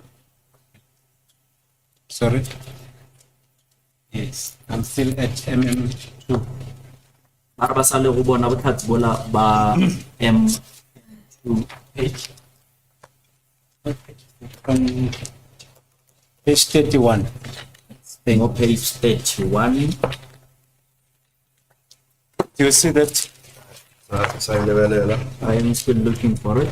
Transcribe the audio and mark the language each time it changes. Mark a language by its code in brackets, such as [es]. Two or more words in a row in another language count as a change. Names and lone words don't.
[en] Sorry. Yes, I'm still at MM2. [tn] Ba sa le go bona botlhatsi bola ba M2 page. [en] Page 31. Staying on page 31. Do you see that? I am still looking for it.